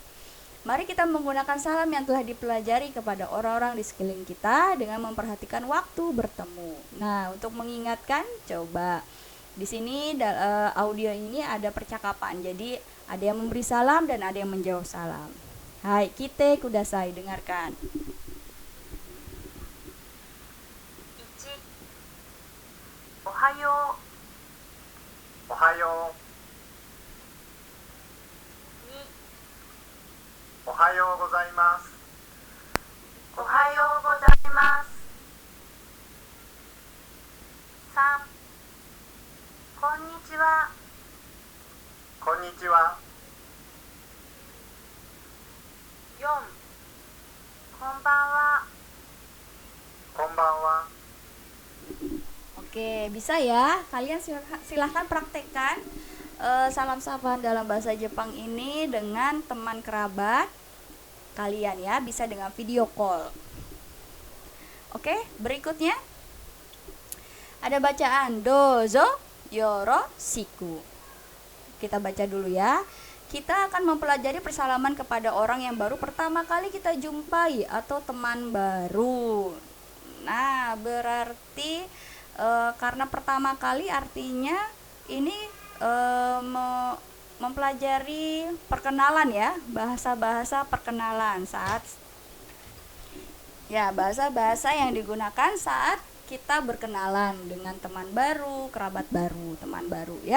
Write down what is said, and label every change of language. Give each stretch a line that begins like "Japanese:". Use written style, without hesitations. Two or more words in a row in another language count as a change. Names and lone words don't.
Indonesian: Mari kita menggunakan salam yang telah dipelajari kepada orang-orang di sekeliling kita dengan memperhatikan waktu bertemu. Nah, untuk mengingatkan, coba di sini audio ini ada percakapan. Jadi ada yang memberi salam dan ada yang menjawab salam. Hai,
Japanese: 聞いてください, dengarkan. 1おはよおはよう。おはようございます。うおはようございます。3こんにちはこんにちは。 4こんばんはこんばんは。
Indonesian: Oke, bisa ya. Kalian silahkan praktekkan salam sapaan dalam bahasa Jepang ini dengan teman kerabat kalian ya, bisa dengan video call. Oke, berikutnya ada bacaan
Japanese: どうぞよろしく.
Indonesian: Kita baca dulu ya. Kita akan mempelajari persalaman kepada orang yang baru pertama kali kita jumpai atau teman baru. Nah, berarti karena pertama kali artinya ini mempelajari perkenalan ya, bahasa-bahasa perkenalan saat ya, bahasa-bahasa yang digunakan saat kita berkenalan dengan teman baru, kerabat baru, teman baru ya.